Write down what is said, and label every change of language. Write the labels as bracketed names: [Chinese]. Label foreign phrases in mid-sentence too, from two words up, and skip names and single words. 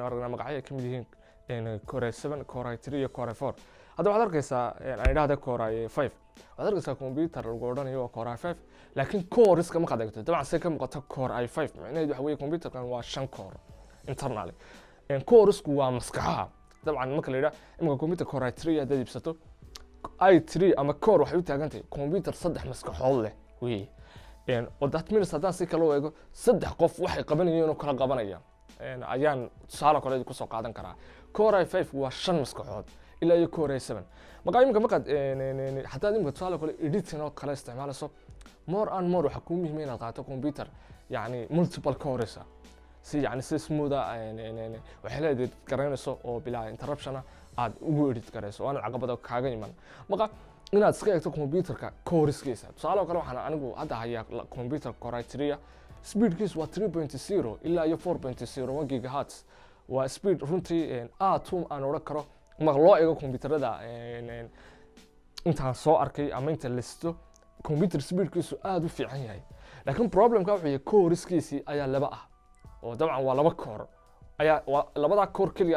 [Somali] aragnaa magacyo ay ka mid yihiin Core 7 Core 3 iyo Core 4 hadda waxaad arkaysaa aan idhaahda Core 5 waxaad arkaysaa computer lagu odhanayo waa Core 5 laakiin coreska markaad eegto dabcan say ka muuqato Core i5 macnaheedu waxa weeye computerkan waa 5 [English] core internally [Somali] coresku waa maskaxaha dabcan marka la yidhaha iminka computer Core 3 haddaad iibsato i3 ama core waxay u taagan tahay computer 3 maskaxood leh oo [English] that means [Somali] haddaan si kale u eego 3 qof waxay qabanayeen oo kala qabanaya ayaan tusaale kale ku soo qaadan karaa Core i5 waa 5 maskaxood ilaa iyo Core i7 markaad hataa imika tusaale kale editing oo kale isticmaalayso [English] more and more [Somali] waxa ku muhiim inaad qaato computer yani [English] multiple cores [Somali] si smooth waxa la edit garanayso oo bilaa interruption aad ugu edit garayso waana caqabado kaaga iman marka inaad iska eegto computerka coreskiisa tusaale kale waxaan anigu hadda hayaa computer Core 3 speedkiisu waa 3.0 ilaa iyo 4.01 gigahertz waa speed runtii aad aan oran karo marka loo eego computerada intaan soo arkay ama inta listo computer speedkiisu aad u fiican yahay laakiin problemka wuxuu yahay coreskiisii ayaa laba ah oo dabcan waa laba core ayaa labada core kaliya